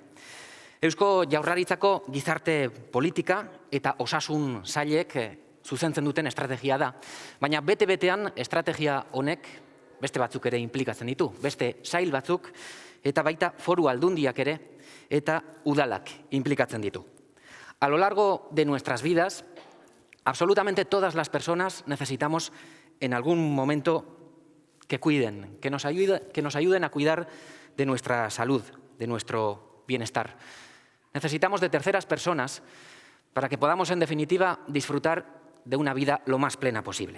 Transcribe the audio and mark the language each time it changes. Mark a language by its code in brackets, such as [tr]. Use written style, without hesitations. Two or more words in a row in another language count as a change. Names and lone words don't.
[eu] Eusko Jaurlaritzako gizarte politika eta osasun sailek zuzentzen duten estrategia da, baina bete-betean estrategia honek beste batzuk ere implikatzen ditu, beste sail batzuk eta baita foru aldundiak ere eta udalak implikatzen ditu. [es] A lo largo de nuestras vidas, absolutamente todas las personas necesitamos en algún momento que cuiden, que nos ayuden a cuidar de nuestra salud, de nuestro bienestar. Necesitamos de terceras personas para que podamos, en definitiva, disfrutar de una vida lo más plena posible.